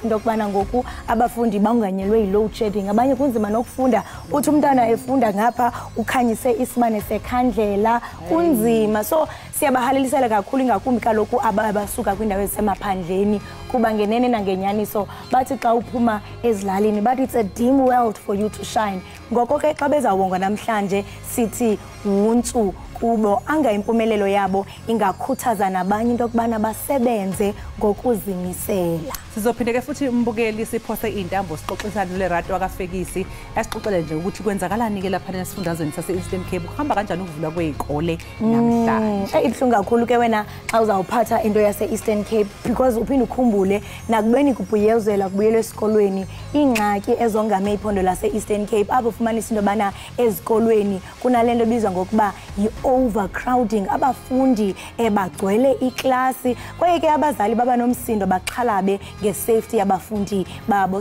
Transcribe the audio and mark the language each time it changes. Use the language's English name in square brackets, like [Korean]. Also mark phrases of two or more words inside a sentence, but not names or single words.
[Xhosa] into okubana ngoku abafundi banganyelwe yi-load shedding abanye kunzima nokufunda uthi umntana efunda ngapha ukhanyise isibane sekhandlela kunzima so siyabahalelisela kakhulu ingakumbi kaloku abasuka kwindawo ezisemaphandleni kuba ngenene nangenyaniso bathi xa uphuma ezilalini [English] but it's a dim world for you to shine [Xhosa] ngoko ke xa bezawongwa namhlanje sithi untsu kubo anga impumelelo yabo ingakhuthaza nabanye into okubana basebenze ngokuzimisela. [Zulu] Sizophinde ke futhi umbukeli siphose intambo sixoxisana leRato akafekisi asixoxele nje ukuthi kwenzakalani ke lapha nesifundazweni sase-Eastern Cape kuhamba kanjani ukuvula kwezikole namhlanje. [Xhosa] Ibhlungu kakhulu ke wena xa uzawuphatha into yase-Eastern Cape because uphinde ukhumbule nakubeni kubhuyezela kubuyelwe esikolweni ingxaki ezongame iphondo lase-Eastern Cape apho ufumanisa into bana ezikolweni kunalento ebizwa ngokuba overcrowding abafundi bagcwele iklasi kwaye ke abazali baba nomsindo baxhalabe ngesafety yabafundi babo.